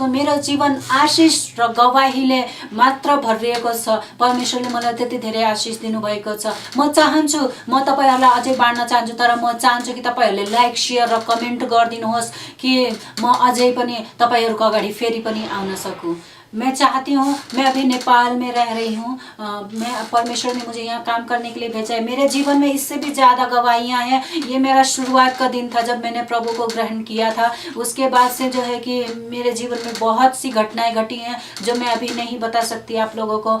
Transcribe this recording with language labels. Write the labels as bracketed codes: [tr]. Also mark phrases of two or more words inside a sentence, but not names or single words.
[ne] मेरो जीवन आशिष र गवाहीले मात्र भरिएको छ। परमेश्वरले मलाई त्यति धेरै आशिष दिनु भएको छ। म चाहन्छु म तपाईहरुलाई अझै बाँड्न चाहन्छु, तर म चाहन्छु कि तपाईहरुले [en] like share [ne] र कमेन्ट गरिदिनुहोस् कि म अझै पनि तपाईहरुको अगाडि फेरि पनि आउन सकु। [hi] मैं चाहती हूँ, मैं अभी नेपाल में रह रही हूँ, मैं परमेश्वर ने मुझे यहाँ काम करने के लिए भेजा है। मेरे जीवन में इससे भी ज़्यादा गवाहियाँ हैं। ये मेरा शुरुआत का दिन था जब मैंने प्रभु को ग्रहण किया था। उसके बाद से जो है कि मेरे जीवन में बहुत सी घटनाएं घटी हैं जो मैं अभी नहीं बता सकती आप लोगों को।